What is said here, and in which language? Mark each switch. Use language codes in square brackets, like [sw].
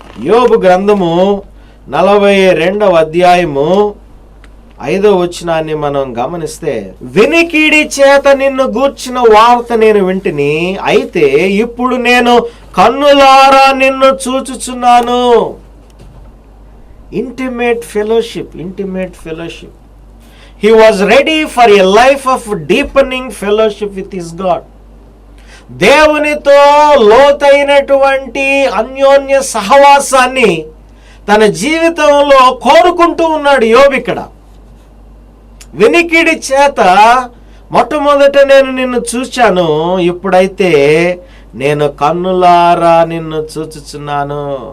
[te] యోబు గ్రంథము 42వ అధ్యాయము 5వ వచనాన్ని మనం గమనిస్తే, వినికిడి చేత నిన్ను గూర్చిన వార్త నేను వింటిని, అయితే ఇప్పుడు నేను కన్నులారా నిన్ను చూచుచున్నాను. [en] Intimate fellowship. He was ready for a life of deepening fellowship with his God. [te] దేవునితో లోతైనటువంటి అన్యోన్య సహవాసాన్ని తన జీవితంలో కోరుకుంటూ ఉన్నాడు యోబు. ఇక్కడ వినికిడి చేత మొట్టమొదట నేను నిన్ను చూచాను, ఇప్పుడైతే నేను కన్నులారా నిన్ను చూచుచున్నాను.